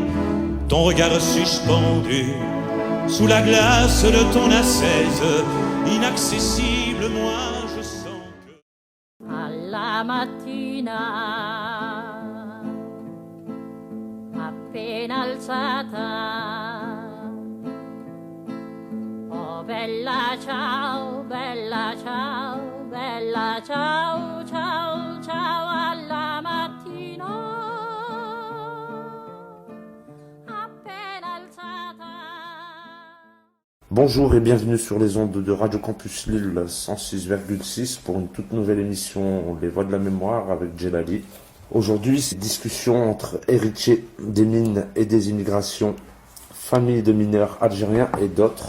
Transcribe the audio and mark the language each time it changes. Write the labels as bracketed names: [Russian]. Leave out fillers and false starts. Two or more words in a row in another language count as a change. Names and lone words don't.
[French] ton regard suspendu, sous la glace de ton ascèse, inaccessible, moi je sens que... [Italian] Alla mattina, appena alzata, oh bella ciao, bella ciao, bella ciao, ciao, ciao, alla mattina, appena alzata. [French] Bonjour et bienvenue sur les ondes de Radio Campus Lille 106,6 pour une toute nouvelle émission Les Voix de la Mémoire avec Djellali. Aujourd'hui, c'est discussion entre héritiers des mines et des immigrations, familles de mineurs algériens et d'autres.